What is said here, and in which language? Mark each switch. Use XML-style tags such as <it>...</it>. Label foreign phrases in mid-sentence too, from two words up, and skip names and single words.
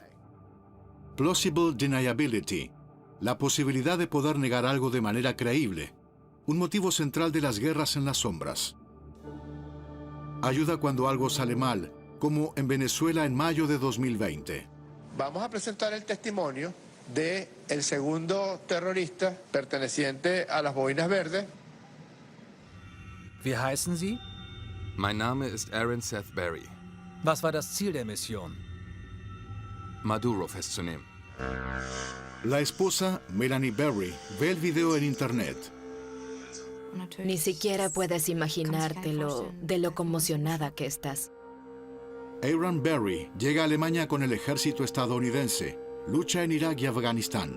<en>Plausible deniability,</en> <es>la posibilidad de poder negar algo de manera creíble, un motivo central de las guerras en las sombras. Ayuda cuando algo sale mal, como en Venezuela en mayo de 2020. Vamos a presentar el testimonio del segundo terrorista perteneciente a las Boinas Verdes.</es> <de>Wie heißen Sie? Mein Name ist Aaron Seth Berry. Was war das Ziel der Mission? Maduro festzunehmen.</de> <es>La esposa, Melanie Berry, ve el video en internet. Ni siquiera puedes imaginártelo de lo conmocionada que estás. Aaron Berry llega a Alemania con el ejército estadounidense. Lucha en Irak y Afganistán.</es>